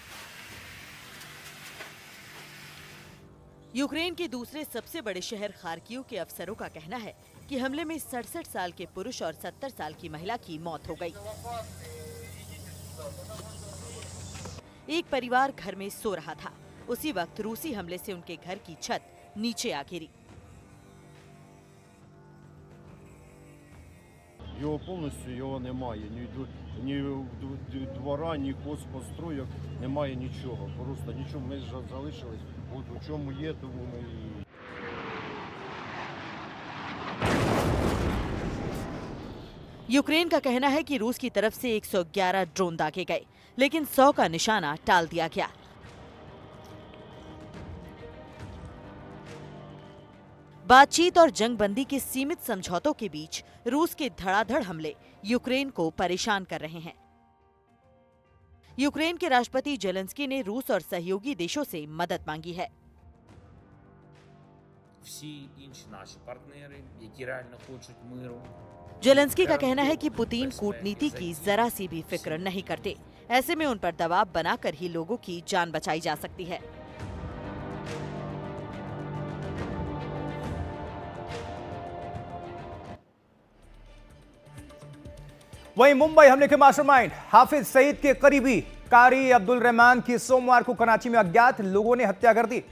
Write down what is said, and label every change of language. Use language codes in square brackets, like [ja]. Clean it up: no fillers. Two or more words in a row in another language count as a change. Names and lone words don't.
[hi] यूक्रेन के दूसरे सबसे बड़े शहर खार्किव के अफसरों का कहना है कि हमले में 67 साल के पुरुष और 70 साल की महिला की मौत हो गई। एक परिवार घर में सो रहा था। उसी वक्त रूसी हमले से उनके घर की छत नीचे आ गिरी। [uk] Його повністю його немає. Ні двора, ні хозпостроєк, немає нічого. Просто нічого. Ми ж залишились. От у чому є, тому ми і... [hi] यूक्रेन का कहना है कि रूस की तरफ से 111 ड्रोन दागे गए, लेकिन 100 का निशाना टाल दिया गया। बातचीत और जंगबंदी के सीमित समझौतों के बीच रूस के धड़ाधड़ हमले यूक्रेन को परेशान कर रहे हैं। यूक्रेन के राष्ट्रपति जेलेंस्की ने रूस और सहयोगी देशों से मदद मांगी है। [uk] Всі інші наші партнери, які реально хочуть миру, [hi] जेलेंस्की का कहना है कि पुतिन कूटनीति की जरा सी भी फिक्र नहीं करते। ऐसे में उन पर दबाव बनाकर ही लोगों की जान बचाई जा सकती है। वहीं मुंबई हमले के मास्टरमाइंड हाफिज सईद के करीबी कारी अब्दुल रहमान की सोमवार को कराची में अज्ञात लोगों ने हत्या कर दी।